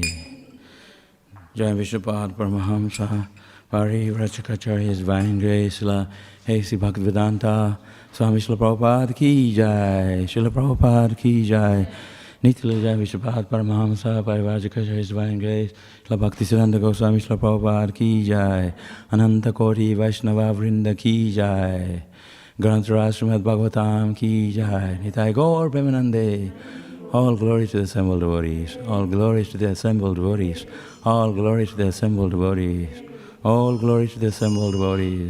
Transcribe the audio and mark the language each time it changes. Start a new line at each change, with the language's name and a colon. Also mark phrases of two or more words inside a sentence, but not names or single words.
Sanskrit: Jai Vishnupada Paramahamsa Parivrajacharya,
English: His Divine Grace, Srila Bhaktivedanta, Swami Srila Prabhupada
Hindi: की जय,
English: Srila Prabhupada
Hindi: की जय.
Sanskrit: Nitya Jai Vishnupada Paramahamsa Parivrajacharya,
English: His Divine Grace, Srila Bhaktivedanta Goswami Srila Prabhupada
Hindi: की जय. अनन्त कोटि वैष्णव वृन्द की जय. ग्रन्थर श्रीमद् भागवतम् की जय. Nitai Gaur Premanande.
English: All glory to the assembled devotees. All glory to the assembled devotees. All glory to the assembled devotees. All glory to the assembled devotees.